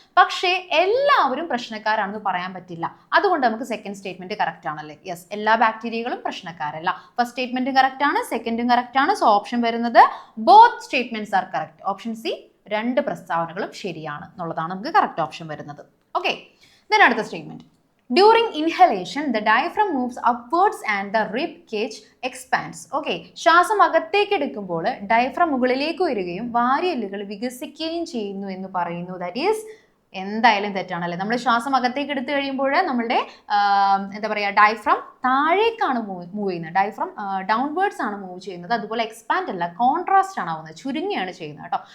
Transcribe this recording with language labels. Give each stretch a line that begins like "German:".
Malayalam: പക്ഷേ എല്ലാവരും പ്രശ്നക്കാരാണെന്ന് പറയാൻ പറ്റില്ല. അതുകൊണ്ട് നമുക്ക് സെക്കൻഡ് സ്റ്റേറ്റ്മെന്റ് കറക്റ്റ് ആണല്ലേ. യെസ്, എല്ലാ ബാക്ടീരിയകളും പ്രശ്നക്കാരല്ല. ഫസ്റ്റ് സ്റ്റേറ്റ്മെന്റും കറക്റ്റ് ആണ്, സെക്കൻഡും കറക്റ്റ് ആണ്. സോ ഓപ്ഷൻ വരുന്നത്
English: Both statements are correct.
Malayalam: Option C, 2 പ്രസ്താവനകളും ശരിയാണ് എന്നുള്ളതാണ് നമുക്ക് കറക്റ്റ് ഓപ്ഷൻ വരുന്നത്. ഓക്കെ, ദെൻ അടുത്ത statement.
English: During inhalation, the diaphragm moves upwards and the rib cage expands.
Malayalam: Okay, ശ്വാസം അകത്തേക്ക് എടുക്കുമ്പോൾ ഡയഫ്രം മുകളിലേക്ക് വരികയും വാരിയെല്ലുകൾ വികസിക്കുകയും ചെയ്യുന്നു എന്ന് പറയുന്നു. ദാറ്റ് ഈസ് എന്തായാലും തെറ്റാണല്ലേ. നമ്മൾ ശ്വാസം അകത്തേക്ക് എടുത്തു കഴിയുമ്പോൾ നമ്മളുടെ എന്താ പറയുക, ഡയഫ്രം താഴേക്കാണ് മൂവ് ചെയ്യുന്നത്. ഡയഫ്രം ഡൗൺവേർഡ്സ് ആണ് മൂവ് ചെയ്യുന്നത്. അതുപോലെ എക്സ്പാൻഡ് അല്ല, കോൺട്രാസ്റ്റ് ആണ് ആവുന്നത്, ചുരുങ്ങിയാണ് ചെയ്യുന്നത് കേട്ടോ.